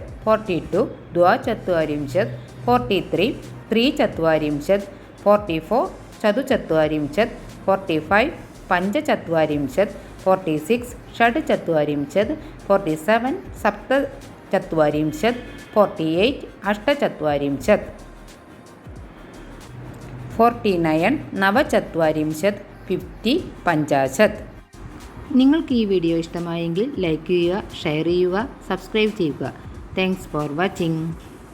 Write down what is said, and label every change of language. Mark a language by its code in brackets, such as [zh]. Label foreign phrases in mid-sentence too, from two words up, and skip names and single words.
[sa] 42 द्वाचत्वारिंशत्, 43 त्रिचत्वारिंशत्, 44 चतुश्चत्वारिंशत्, 45 पञ्चचत्वारिंशत्, 46 षड्चत्वारिंशत्, 47 सप्तचत्वारिंशत्, 48 अष्टचत्वारिंशत्, 49 नवचत्वारिंशत्, 50 पञ्चाशत्. [ml] നിങ്ങൾക്ക് ഈ വീഡിയോ ഇഷ്ടമായെങ്കിൽ ലൈക്ക് ചെയ്യുക, ഷെയർ ചെയ്യുക, സബ്സ്ക്രൈബ് ചെയ്യുക. [en] Thanks for watching.